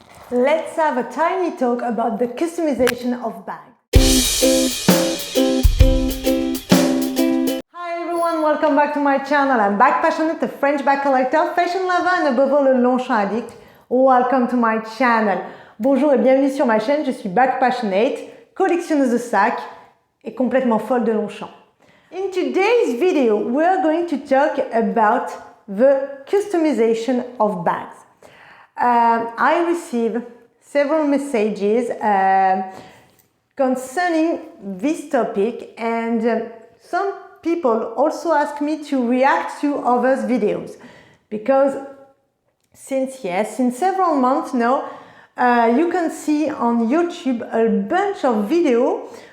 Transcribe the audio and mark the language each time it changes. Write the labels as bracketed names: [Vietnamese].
[English] Let's have a tiny talk about the customization of bags. Hi everyone, welcome back to my channel. I'm bag passionate, a French bag collector, fashion lover and above all a Longchamp addict. Welcome to my channel. [French] Bonjour et bienvenue sur ma chaîne, je suis bag passionate, collectionneuse de sacs et complètement folle de Longchamp. [English] In today's video, we're going to talk about the customization of bags. I receive several messages concerning this topic, and some people also ask me to react to others' videos because since several months now, you can see on YouTube a bunch of videos